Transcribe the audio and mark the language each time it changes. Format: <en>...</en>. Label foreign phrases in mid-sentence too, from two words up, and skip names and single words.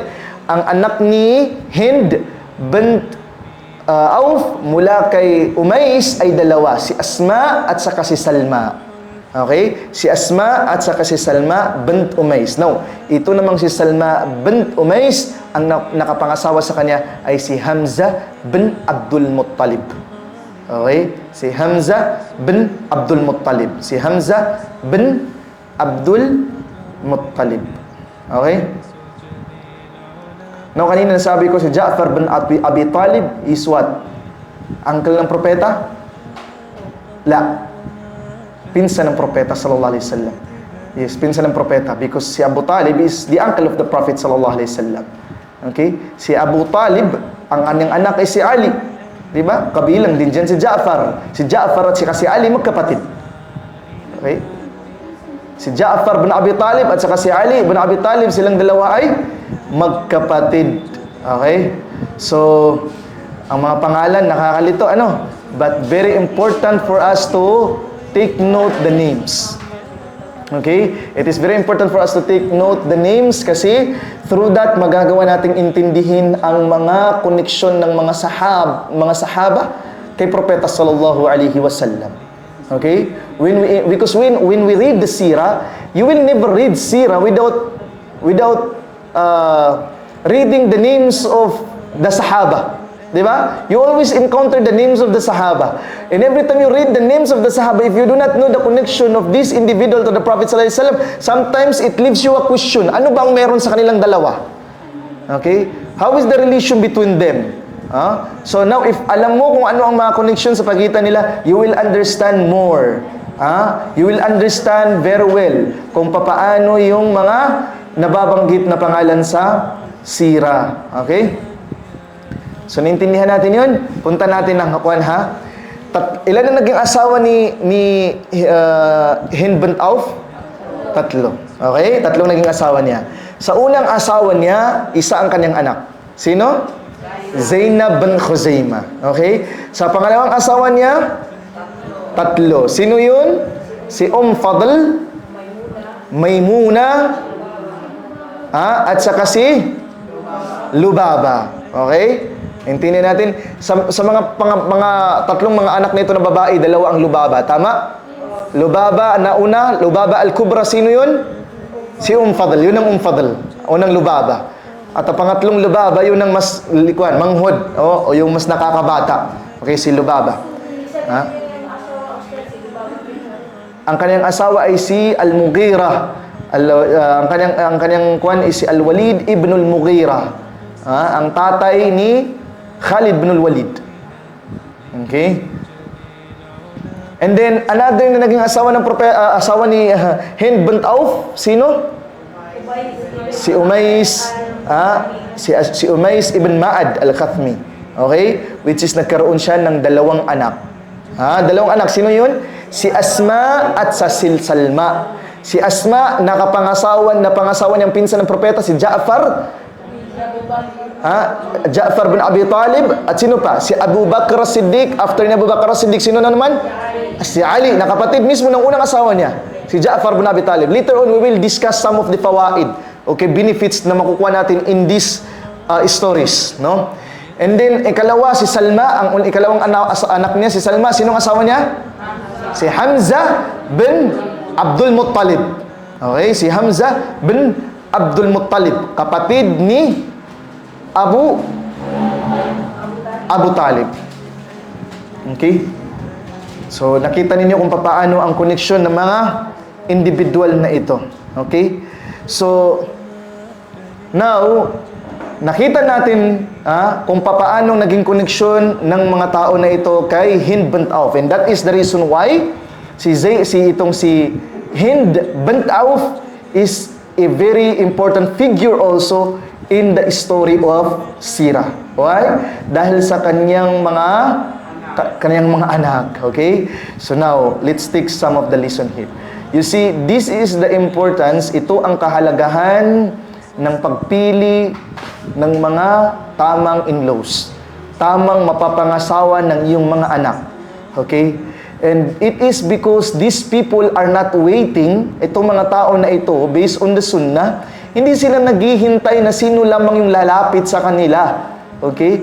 <tl>Ang anak ni Hind bint Auf mula kay Umais ay dalawa, si Asma at saka si Salma. Okay? Si Asma at saka si Salma bint Umais. Now, ito namang si Salma bint Umais, ang nakapangasawa sa kanya ay si Hamza bin Abdul Muttalib. Okay? Si Hamza bin Abdul Muttalib. Si Hamza bin Abdul Muttalib. Okay? Now, kanina nasabi ko si Ja'far bin Abi Talib</tl> <en>is what?</en> <tl>Uncle ng propeta? La. Pinsan ng propeta</tl> <ar>sallallahu alaihi wasallam.</ar> <en>Yes,</en> <tl>pinsan ng propeta</tl> <en>because si Abu Talib is the uncle of the Prophet</en> <ar>sallallahu alaihi wasallam.</ar> <tl>Okay? Si Abu Talib, ang kanyang anak ay si Ali. Di ba? Kabilang din dyan si Ja'far. Si Ja'far at si Ali magkapatid. Okay? Si Ja'far bin Abi Talib at saka si Ali bin Abi Talib, silang dalawa ay magkapatid. Okay? So, ang mga pangalan, nakakalito,</tl> <en>But very important for us to take note the names. Okay? It is very important for us to take note the names kasi through that,</en> <tl>magagawa nating intindihin ang mga koneksyon ng mga sahaba kay Propeta</tl> <ar>sallallahu alaihi wasallam.</ar> <tl>Okay?</tl> <en>Because when we read the seerah, you will never read seerah without reading the names of the Sahaba.</en> <tl>Diba?</tl> <en>You always encounter the names of the Sahaba. And every time you read the names of the Sahaba, if you do not know the connection of this individual to the Prophet ﷺ, sometimes it leaves you a question.</en> <tl>Ano bang meron sa kanilang dalawa? Okay?</tl> <en>How is the relation between them? So now, if</en> <tl>alam mo kung ano ang mga connection sa pagitan nila,</tl> <en>you will understand more. You will understand very well</en> <tl>kung papaano yung mga nababanggit na pangalan sa sira. Okay? So, naintindihan natin yun? Punta natin ng Hakuan, ha? Ilan ang naging asawa ni Hind bint Auf? 3. Okay? 3 naging asawa niya. Sa unang asawa niya, isa ang kanyang anak. Sino? Zainab bin Khuzaimah. Okay? Sa pangalawang asawa niya, 3. Sino yun? Si Fadl, Maymuna, at saka si Lubaba. Okay? Intindihin natin, sa mga tatlong mga anak nito na babae, 2 ang Lubaba. Tama? Lubaba na una, Lubaba al-Kubra, sino yun? Si Fadl, yun ang Fadl, unang Lubaba. At ang pangatlong Lubaba, yun ang mas manghod, o yung mas nakakabata. Okay, si Lubaba. Ang kanyang asawa ay si Al-Mughira. Ang kanyang kuwan ay si Al-Walid ibn al-Mughira. Ang tatay ni Khalid ibn al-Walid. Okay?</tl> <en>And then, another</en> <tl>na naging asawa ng asawa ni Hind bint Auf, sino? Si Umais, si Umais ibn Ma'ad al-Khathmi. Okay?</tl> <en>Which is</en> <tl>nagkaroon siya ng 2 anak. 2 anak, sino yun? Si Asma at sa Salma. Si Asma, napangasawa niyang pinsan ng propeta, si Ja'far. Ja'far bin Abi Talib. At sino pa? Si Abu Bakr as-Siddiq. After ni Abu Bakr as-Siddiq, sino na naman? Si Ali, nakapatid mismo ng unang asawa niya, si Ja'far bin Abi Talib.</tl> <en>Later on, we will discuss some of the fawaid, okay, benefits</en> <tl>na makukuha natin</tl> <en>in these stories, no? And then,</en> <tl>ikalawa, si Salma, ang ikalawang anak niya, si Salma, sinong asawa niya? Si Hamza bin Abdul Muttalib. Okay, si Hamza bin Abdul Muttalib, kapatid ni Abu Talib. Okay? So, nakita ninyo kung paano ang connection ng mga individual na ito. Okay? So, now, nakita natin kung paano naging connection ng mga tao na ito kay Hind bint Auf.</tl> <en>And that is the reason why si Hind bint Auf is a very important figure also in the story of Sirah. Why?</en> <tl>Dahil sa kanyang mga anak. Okay?</tl> <en>So now, let's take some of the lesson here. You see, this is the importance,</en> <tl>ito ang kahalagahan ng pagpili ng mga tamang in-laws. Tamang mapapangasawa ng iyong mga anak.</tl> <en>Okay? And it is because these people are not waiting,</en> <tl>itong mga tao na ito,</tl> <en>based on the sunnah,</en> <tl>hindi sila naghihintay na sino lamang yung lalapit sa kanila. Okay?</tl>